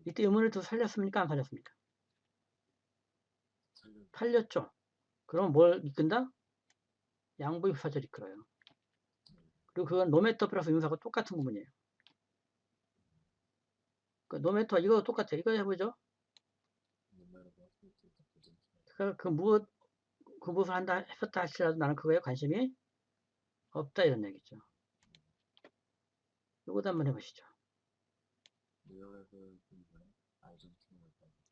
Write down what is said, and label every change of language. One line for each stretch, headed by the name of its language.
Korean: 이때 의문을 또 살렸습니까? 안 살렸습니까? 살려. 살렸죠. 그럼 뭘 이끈다? 양보의 부사절이 이끌어요. 그리고 그건
English: 노매터
Korean: 플러스 의문사가 똑같은 구문이에요. 그 노매터 이거 똑같아요. 이거 해보죠.
English: No matter what he did, I don't care.
Korean: 그러니까 그 무엇을 한다 했었다 할지라도 나는 그거에 관심이 없다 이런 얘기죠. 이것도 한번 해보시죠.
English: wherever he went, I don't care about.